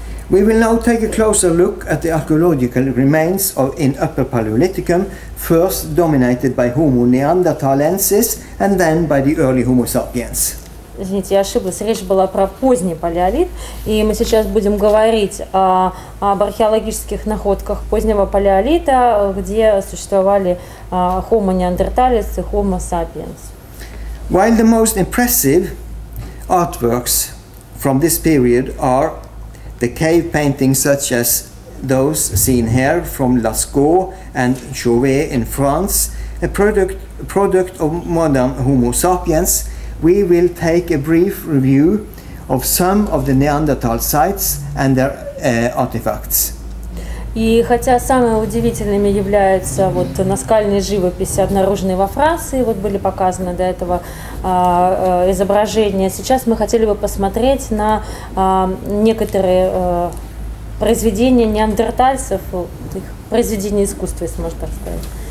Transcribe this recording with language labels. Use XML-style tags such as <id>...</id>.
<en>We will now take a closer look at the archaeological remains in Upper Paleolithicum, first dominated by Homo neanderthalensis and then by the early Homo sapiens.</en> <ru>Извините, я ошиблась, речь была про поздний палеолит, и мы сейчас будем говорить об археологических находках позднего палеолита, где существовали Homo neanderthalis и Homo sapiens.</ru> <en>While the most impressive artworks from this period are the cave paintings such as those seen here from Lascaux and Chauvet in France, a product of modern Homo sapiens, we will take a brief review of some of the Neanderthal sites and their artifacts.</en> <ru>И хотя самыми удивительными являются вот наскальные живописи, обнаруженные во Франции, вот были показаны до этого изображения, сейчас мы хотели бы посмотреть на некоторые произведения неандертальцев, их произведения искусства, если можно так сказать.</ru>